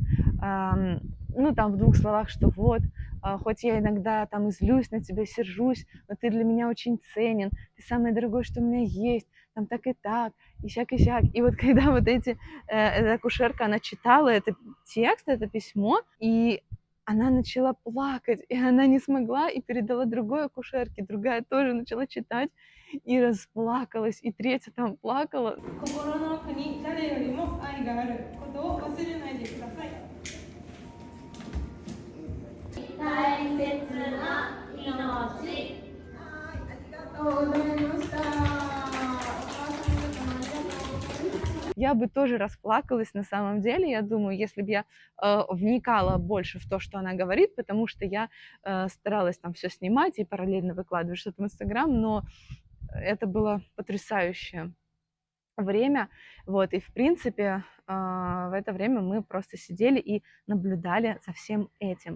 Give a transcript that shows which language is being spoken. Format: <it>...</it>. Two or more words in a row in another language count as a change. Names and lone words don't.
<ru>Ну, там в двух словах, что вот, хоть я иногда там и злюсь на тебя, сержусь, но ты для меня очень ценен, ты самое дорогое, что у меня есть, там так, и сяк, и сяк. И вот когда вот эта акушерка, она читала этот текст, это письмо, и она начала плакать, и она не смогла, и передала другой акушерке, другая тоже начала читать, и расплакалась, и третья там плакала.</ru> <ja>心の奥に誰よりも愛があることを忘れないでください。大切な命。ありがとうございました。お母さん方もありがとうございます。</ja> <ru>Я бы тоже расплакалась на самом деле, я думаю, если бы я вникала больше в то, что она говорит, потому что я старалась там все снимать и параллельно выкладывать что-то в Инстаграм, но это было потрясающее время, вот, и в принципе в это время мы просто сидели и наблюдали за всем этим.</ru>